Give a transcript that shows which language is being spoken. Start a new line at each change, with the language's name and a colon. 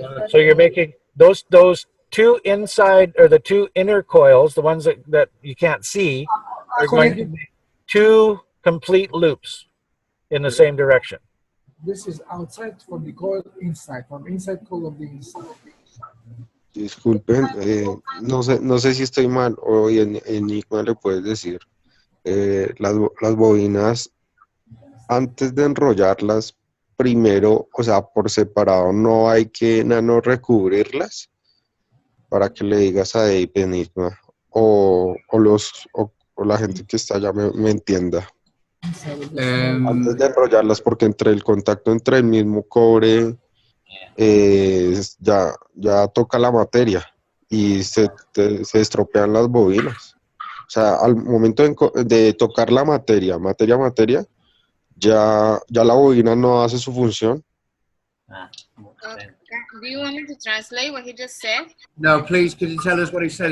English: So you're making those two inside, or the two inner coils, the ones that you can't see, are going to make two complete loops in the same direction. This is outside from the coil inside, from inside coil of the inside.
Spanish: Disculpen, no sé si estoy mal o Enigma le puedes decir. Las bobinas, antes de enrollarlas, primero, o sea, por separado, no hay que nano recubrirlas para que le digas a Dave, Enigma, o la gente que está allá me entienda. Antes de enrollarlas, porque entre el contacto entre el mismo cobre ya toca la materia y se estropean las bobinas. O sea, al momento de tocar la materia, ya la bobina no hace su función.
English: Do you want me to translate what he just said? No, please, could you tell us what he said?